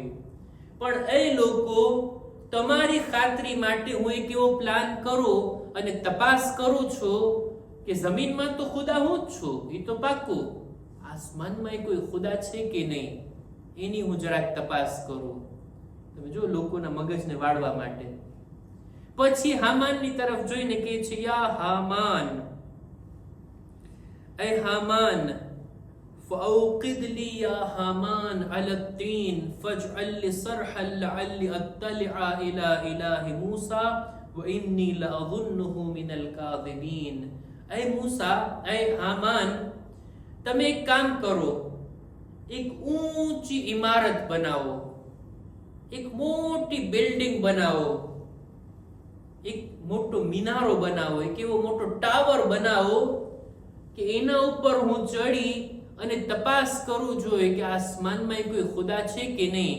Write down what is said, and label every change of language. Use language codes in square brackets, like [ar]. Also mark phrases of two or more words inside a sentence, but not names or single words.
[gu] પણ એ લોકો, તમારી ખાતરી માટે હું એક એવો પ્લાન કરું અને તપાસ કરું છું કે જમીનમાં તો ખુદા હું જ છું, એ તો પાકું. આસમાનમાં કોઈ ખુદા છે કે નહીં એની હું જરાક તપાસ કરું. તમે જો, લોકોના મગજને વાળવા માટે. પછી હામાનની તરફ જોઈને કહે છે, યા હામાન, એ હામાન, [ar] فأوقد لي يا هامان على الطين فاجعل لي صرحا لعلي أطلع إلى إله موسى وإني لأظنه من الكاذبين. أي موسى, أي हामान, [gu] તમે એક કામ કરો, એક ઊંચી ઇમારત બનાવો, એક મોટી બિલ્ડિંગ બનાવો, એક મોટો મિનારો બનાવો, એક એવો મોટો ટાવર બનાવો કે એના ઉપર હું ચડી અને તપાસ કરું જોઈએ કે આસમાનમાં કોઈ ખુદા છે કે નહીં.